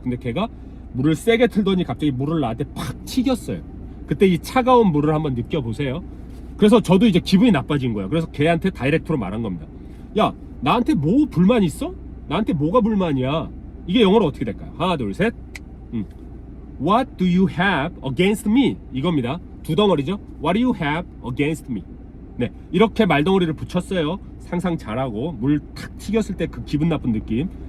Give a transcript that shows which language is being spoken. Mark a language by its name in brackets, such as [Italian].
[Korean] 근데 걔가 물을 세게 틀더니 갑자기 물을 나한테 팍 튀겼어요. 그때 이 차가운 물을 한번 느껴보세요. 그래서 저도 이제 기분이 나빠진 거예요. 그래서 걔한테 다이렉트로 말한 겁니다. 야, 나한테 뭐 불만 있어? 나한테 뭐가 불만이야? 이게 영어로 어떻게 될까요? 하나 둘 셋. [English] What do you have against me? [Korean] 이겁니다. 두 덩어리죠. [English] What do you have against me? [Korean] 네, 이렇게 말덩어리를 붙였어요. 상상 잘하고 물 탁 튀겼을 때 그 기분 나쁜 느낌.